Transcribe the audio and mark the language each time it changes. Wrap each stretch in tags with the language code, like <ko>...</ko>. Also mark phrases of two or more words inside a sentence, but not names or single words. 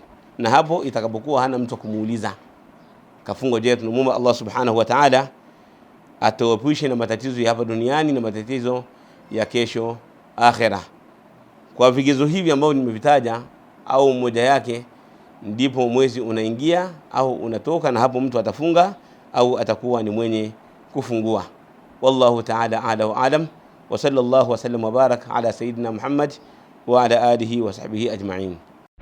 <sw>Na hapo itakapokuwa hana mtu kumuuliza, kafunga jera, tunamuomba Allah</sw> <ar>سبحانه وتعالى</ar> <sw>atuepushe na matatizo ya hapa duniani na matatizo ya kesho akhera. Kwa vigezo hivi ambao nimevitaja au mmoja yake, ndipo mwezi unaingia au unatoka, na hapo mtu atafunga au atakuwa ni mwenye kufungua.</sw> <ar>والله تعالى أعلى وأعلم وصلى الله وسلم وبارك على سيدنا محمد وعلى آله وصحبه أجمعين.</ar>